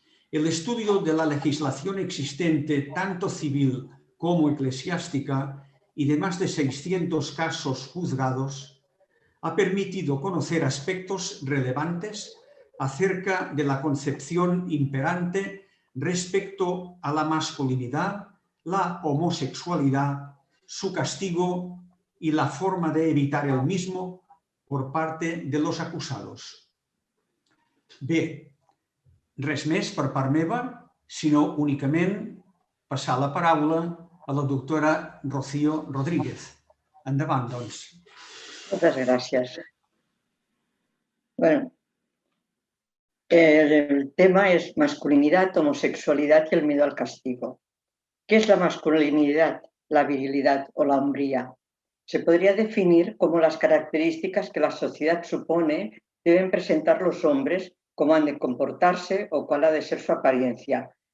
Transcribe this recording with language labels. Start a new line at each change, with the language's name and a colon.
Spanish: El estudio de la legislación existente, tanto civil como eclesiástica, y de más de 600 casos juzgados, ha permitido conocer aspectos relevantes acerca de la concepción imperante respecto a la masculinidad, la homosexualidad, su castigo y la forma de evitar el mismo por parte de los acusados.
Catalan: Bé, res més per part meva, sinó únicament passar la paraula a la doctora Rocío Rodríguez. Endavant, doncs.
Spanish: Muchas gracias. Bueno, el tema es masculinidad, homosexualidad y el miedo al castigo. ¿Qué es la masculinidad, la virilidad o la hombría? Se podría definir como las características que la sociedad supone deben presentar los hombres, cómo han de comportarse o cuál ha de ser su apariencia.